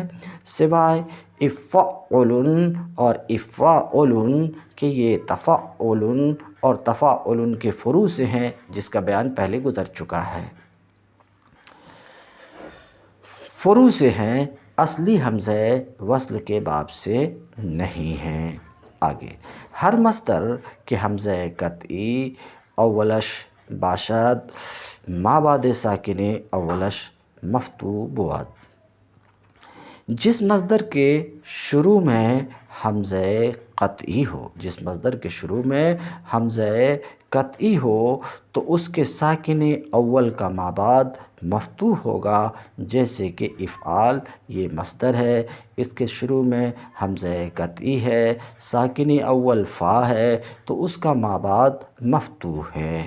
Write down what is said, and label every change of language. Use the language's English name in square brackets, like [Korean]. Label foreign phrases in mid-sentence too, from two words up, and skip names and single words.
[Urdu] سوائے افعل اور افعل کہ یہ تفعل اور تفعل کے فروع سے ہیں، جس کا بیان پہلے گزر چکا ہے، فروع سے ہیں، اصلی حمزہ وصل کے باب سے نہیں ہیں۔ [Persian] آگے ہر مصدر کے حمزہ قطعی اولش باشد، مابعد ساکن اولش مفتوح بود۔ [Urdu] جس مصدر کے شروع میں حمزہ قطعی ہو تو اس کے ساکن اول کا مابعد مفتوح ہوگا، جیسے کہ افعال یہ مصدر ہے، اس کے شروع میں حمزہ قطعی ہے، ساکن اول فا ہے، تو اس کا مابعد مفتوح ہے۔